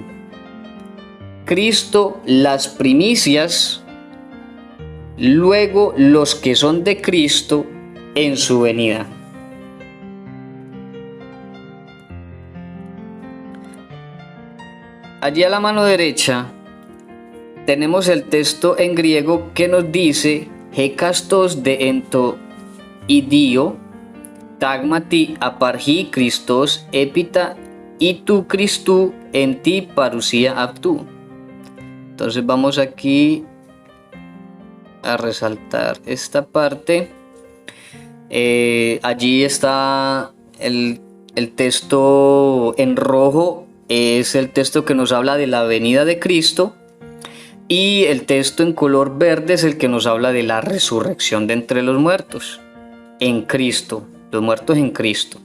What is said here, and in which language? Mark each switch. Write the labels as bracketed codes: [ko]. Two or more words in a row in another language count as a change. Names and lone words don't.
[es] Cristo las primicias, luego los que son de Cristo en su venida. Allí a la mano derecha tenemos el texto en griego que nos dice: [el] Ἕκαστος δὲ ἐν τῷ ἰδίῳ τάγματι ἀπαρχὴ Χριστός ἔπειτα οἱ τοῦ Χριστοῦ ἐν τῇ παρουσίᾳ αὐτοῦ. [es] Entonces vamos aquí a resaltar esta parte. Allí está el texto en rojo, es el texto que nos habla de la venida de Cristo, y el texto en color verde es el que nos habla de la resurrección de entre los muertos en Cristo, los muertos en Cristo.